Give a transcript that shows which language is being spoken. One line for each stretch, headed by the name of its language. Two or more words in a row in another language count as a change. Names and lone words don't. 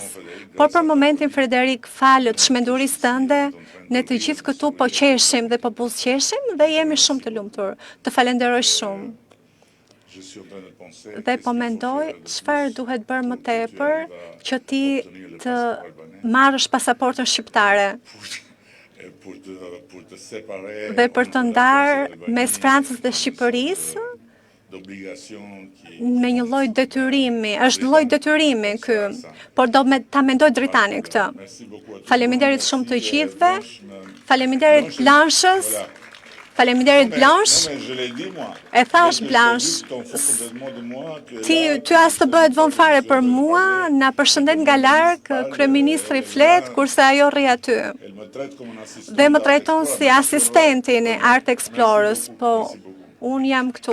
Albanian: Por për momentin, Frederik, falët shmendurisë tënde, ne të gjithë këtu po qeshim dhe po buzëqeshim dhe jemi shumë të lumtur. Të falenderoj shumë.
French: Je suis en train de penser
Albanian: Dhe
French: qu'est-ce
Albanian: po
French: qu'il faut
Albanian: mendoj
French: faire de
Albanian: çfarë duhet bërë më tepër që ti të marrësh pasaportën shqiptare
French: et pour te séparer
Albanian: dhe për të
French: entre la
Albanian: ndarë
French: France et l'Albanie,
Albanian: mes Francës dhe Shqipërisë
French: d'obligation qui
Albanian: me një lloj detyrimi, është lloj detyrimi ky, por do ta mendoj Dritani këtë.
French: Merci beaucoup à tous.
Albanian: Faleminderit shumë të
French: Merci,
Albanian: gjithëve. Blanche. Faleminderit Blanchës. Faleminderit Blanche.
French: Non, mais je l'ai dit, moi.
Albanian: E thash
French: Dès que Blanche, je t'ai vu, t'en fous complètement de moi, que
Albanian: Ty as të bëhet vonë fare për mua, na përshëndet nga larg kryeministri flet kurse ajo rri aty.
French: elle me traite comme un assistant.
Albanian: Dhe më trajton si asistentin e Art Explorers, po unë jam këtu.